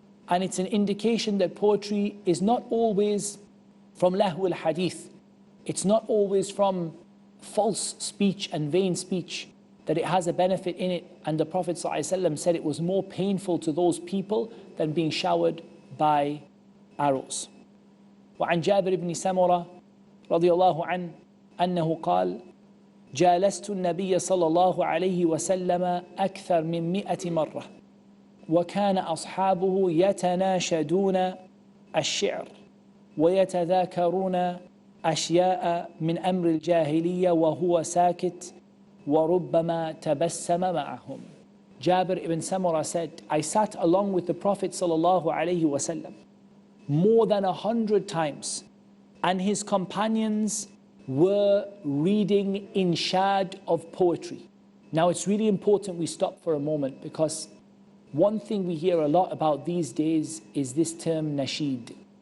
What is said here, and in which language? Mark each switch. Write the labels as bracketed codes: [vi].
[en] And it's an indication that poetry is not always from lahu al-hadith. It's not always from false speech and vain speech, that it has a benefit in it. And the Prophet ﷺ said it was more painful to those people than being showered by arrows. [ar] وعن جابر بن سمرة رضي الله عنه أنه قال جالست النبي صلى الله عليه وسلم أكثر من 100 مرة وكان أصحابه يتناشدون الشعر ويتذاكرون أشياء من أمر الجاهلية وهو ساكت وربما تبسم معهم. [en] Jabir ibn Samurah said, I sat along with the Prophet sallallahu alaihi wasallam more than 100 times, and his companions were reading inshad of poetry. Now it's really important we stop for a moment, because one thing we hear a lot about these days is this term nasheed.